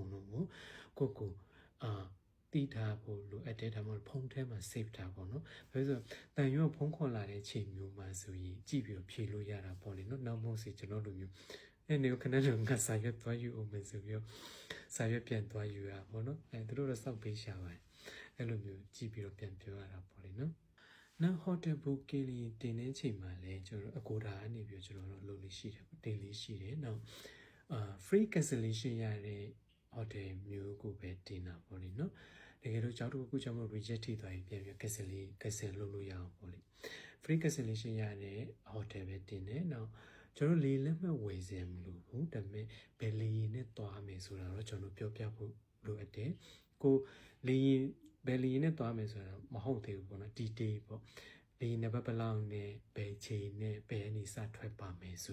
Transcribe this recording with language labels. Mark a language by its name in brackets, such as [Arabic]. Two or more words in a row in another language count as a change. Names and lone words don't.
[Burmese] ကုန်လုံးကိုကိုတိထားဖို့လိုအပ်တဲ့ဒါမှမဟုတ်ဖုန်းထဲမှာ save ထားပေါ့နော်။ဒါဆိုတန်ရွက်ဖုန်းခေါ်လာတဲ့ချိန်မျိုးမှာဆိုရင်ကြည့်ပြီးဖြေလို့ရတာပေါ့လေနော်။နောက်ဆုံးစီကျွန်တော်တို့မျိုးနေခဏတော့ငါစာရွက်သွားယူအောင်မယ်ဆိုပြီးစာရွက်ပြန်သွားယူရပေါ့နော်။သူတို့တော့စောက်ပေးရှာပါတယ်။အဲ့လိုမျိုးကြည့်ပြီးတော့ ပြန်ပြောရတာပေါ့လေနော်။နောက် [English] hotel booking [Burmese] လေးတင်တဲ့ချိန်မှာလည်းကျွန်တော်တို့ Agoda ကနေပြီးကျွန်တော်တို့လုပ်လို့ရှိတယ်တင်လေးရှိတယ်။နောက် [English] free cancellation [Burmese] ရတဲ့ hotel မျိုးကိုပဲတင်တာပေါ့လေနော်တကယ်လို့ကြောက်တခုကြောင့်မ reject ထိသွားရင်ပြန် ပြီး cancel လုပ်လို့ရအောင်ပေါ့လေ [English] free cancellation [Burmese] ရတဲ့ hotel ပဲတင်တယ်နောက်ကျွန်တော်လေလက်မှတ်ဝယ်စရာမလိုဘူးဒါပေမဲ့ဘယ်လေနဲ့သွားမယ်ဆိုတာတော့ကျွန်တော်ပြောပြဖို့လိုအပ်တယ် ကိုလေဘယ်လေနဲ့သွားမယ်ဆိုတာမဟုတ်သေးဘူးပေါ့နော် detail ပေါ့လေနံပါတ်ဘလောက်နဲ့ဘယ်ချိန်နဲ့ဘယ်အနေစထွက်ပါမယ်ဆို